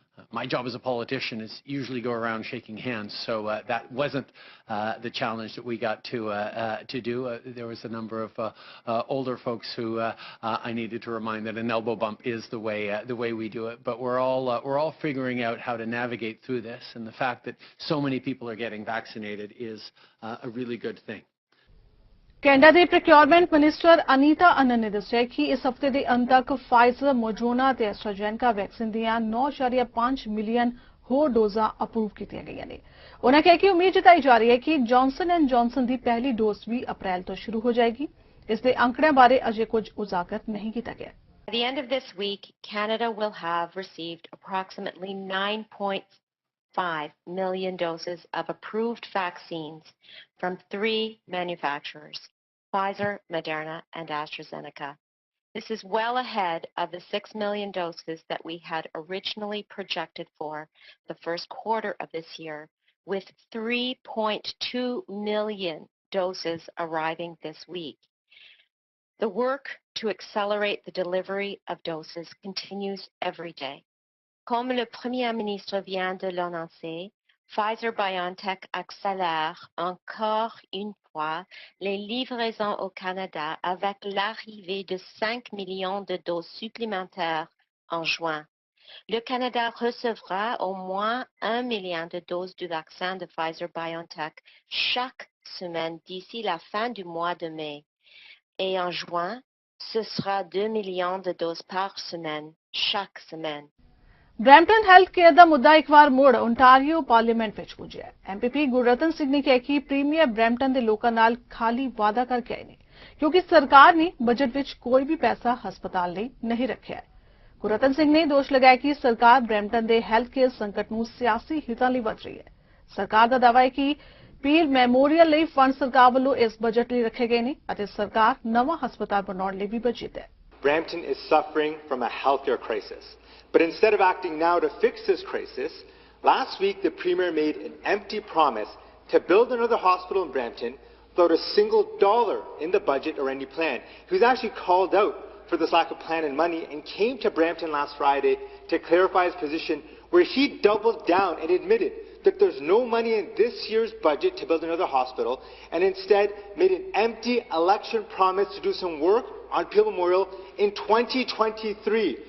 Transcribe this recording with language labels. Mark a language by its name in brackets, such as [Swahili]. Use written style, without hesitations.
[English] My job as a politician is usually go around shaking hands, so that wasn't the challenge that we got to do. There was a number of older folks who I needed to remind that an elbow bump is the way we do it. But we're all figuring out how to navigate through this, and the fact that so many people are getting vaccinated is a really good thing. [Punjabi] Canada ਦੇ procurement minister Anita ਅਨਨ ਨੇ ਦੱਸਿਆ ਕਿ ਇਸ ਹਫ਼ਤੇ ਦੇ ਅੰਤ ਤੱਕ Pfizer, Moderna ਤੇ ਐਸਟਰਾਜੈਨਕਾ ਵੈਕਸੀਨ ਦੀਆਂ 9.5 ਮਿਲੀਅਨ ਹੋਰ ਡੋਜ਼ਾਂ ਅਪਰੂਵ ਕੀਤੀਆਂ ਗਈਆਂ ਨੇ। ਉਨ੍ਹਾਂ ਕਿਹਾ ਕਿ ਉਮੀਦ ਜਤਾਈ ਜਾ ਰਹੀ ਹੈ ਕਿ ਜੌਨਸਨ ਐਂਡ ਜੌਨਸਨ ਦੀ ਪਹਿਲੀ ਡੋਜ਼ ਵੀ ਅਪ੍ਰੈਲ ਤੋਂ ਸ਼ੁਰੂ ਹੋ ਜਾਏਗੀ। ਇਸ ਦੇ ਅੰਕੜਿਆਂ ਬਾਰੇ ਅਜੇ ਕੁਝ ਉਜਾਗਰ ਨਹੀਂ ਕੀਤਾ ਗਿਆ। [English] By the end of this week, Canada will have received approximately 9.5 million doses of approved vaccines from 3 manufacturers: Pfizer, Moderna, and AstraZeneca. This is well ahead of the 6 million doses that we had originally projected for the first quarter of this year, with 3.2 million doses arriving this week. The work to accelerate the delivery of doses continues every day. [French] Comme le Premier ministre vient de l'annoncer, Pfizer-BioNTech accélère encore une fois les livraisons au Canada avec l'arrivée de 5 millions de doses supplémentaires en juin. Le Canada recevra au moins 1 million de doses du vaccin de Pfizer-BioNTech chaque semaine d'ici la fin du mois de mai. Et en juin, ce sera 2 millions de doses par semaine, chaque semaine. [Punjabi] Brampton health care ਦਾ ਮੁੱਦਾ ਇੱਕ ਵਾਰ ਮੁੜ Ontario parliament ਵਿੱਚ ਪੁੱਜਿਆ। MPP Gurratan Singh ਨੇ ਕਿਹਾ ਕਿ premier Brampton ਦੇ ਲੋਕਾਂ ਨਾਲ ਖਾਲੀ ਵਾਅਦਾ ਕਰਕੇ ਆਏ ਨੇ ਕਿਉਂਕਿ ਸਰਕਾਰ ਨੇ ਬਜਟ ਵਿੱਚ ਕੋਈ ਵੀ ਪੈਸਾ ਹਸਪਤਾਲ ਲਈ ਨਹੀਂ ਰੱਖਿਆ ਹੈ। ਗੁਰਰਤਨ ਸਿੰਘ ਨੇ ਦੋਸ਼ ਲਗਾਇਆ ਕਿ ਸਰਕਾਰ ਬਰੈਂਪਟਨ ਦੇ ਹੈਲਥ ਕੇਅਰ ਸੰਕਟ ਨੂੰ ਸਿਆਸੀ ਹਿੱਤਾਂ ਲਈ ਵਰਤ ਰਹੀ ਹੈ। ਸਰਕਾਰ ਦਾ ਦਾਅਵਾ ਹੈ ਕਿ ਪੀਰ ਮੈਮੋਰੀਅਲ ਲਈ ਫੰਡ ਸਰਕਾਰ ਵੱਲੋਂ ਇਸ ਬਜਟ ਲਈ ਰੱਖੇ ਗਏ ਨੇ ਅਤੇ ਸਰਕਾਰ ਨਵਾਂ ਹਸਪਤਾਲ ਬਣਾਉਣ ਲਈ ਵੀ ਬਜਟ ਹੈ। [English] Brampton is suffering from a healthcare crisis. But instead of acting now to fix this crisis, last week the Premier made an empty promise to build another hospital in Brampton without a single dollar in the budget or any plan. He was actually called out for this lack of plan and money and came to Brampton last Friday to clarify his position, where he doubled down and admitted that there's no money in this year's budget to build another hospital, and instead made an empty election promise to do some work on Peel Memorial in 2023.